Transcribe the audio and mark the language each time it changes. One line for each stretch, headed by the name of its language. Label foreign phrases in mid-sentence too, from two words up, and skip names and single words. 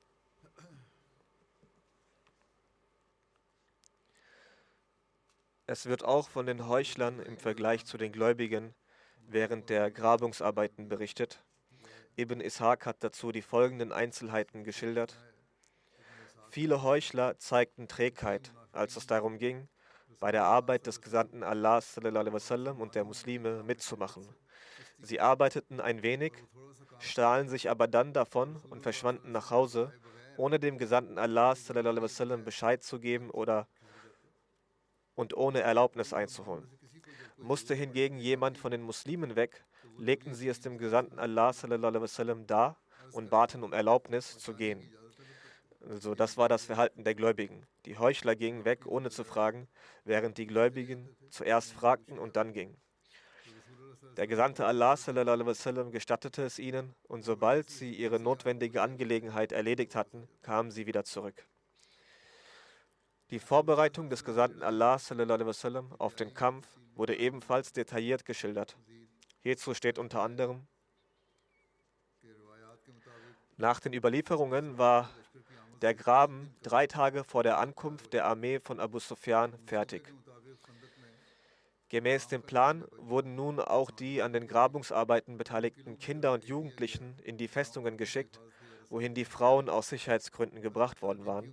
German: Es wird auch von den Heuchlern im Vergleich zu den Gläubigen während der Grabungsarbeiten berichtet. Ibn Ishaq hat dazu die folgenden Einzelheiten geschildert. Viele Heuchler zeigten Trägheit, als es darum ging, bei der Arbeit des Gesandten Allah
Arabic: صلى الله عليه وسلم
German: und der Muslime mitzumachen. Sie arbeiteten ein wenig, stahlen sich aber dann davon und verschwanden nach Hause, ohne dem Gesandten Allah
Arabic: صلى الله عليه وسلم
German: Bescheid zu geben und ohne Erlaubnis einzuholen. Musste hingegen jemand von den Muslimen weg, legten sie es dem Gesandten Allah
Arabic: صلى الله عليه وسلم
German: dar und baten um Erlaubnis zu gehen. Also das war das Verhalten der Gläubigen. Die Heuchler gingen weg, ohne zu fragen, während die Gläubigen zuerst fragten und dann gingen. Der Gesandte Allah
Arabic: صلى الله عليه وسلم
German: gestattete es ihnen, und sobald sie ihre notwendige Angelegenheit erledigt hatten, kamen sie wieder zurück. Die Vorbereitung des Gesandten Allah
Arabic: صلى الله عليه وسلم
German: auf den Kampf wurde ebenfalls detailliert geschildert. Hierzu steht unter anderem: Nach den Überlieferungen war der Graben 3 Tage vor der Ankunft der Armee von Abu Sufyan fertig. Gemäß dem Plan wurden nun auch die an den Grabungsarbeiten beteiligten Kinder und Jugendlichen in die Festungen geschickt, wohin die Frauen aus Sicherheitsgründen gebracht worden waren.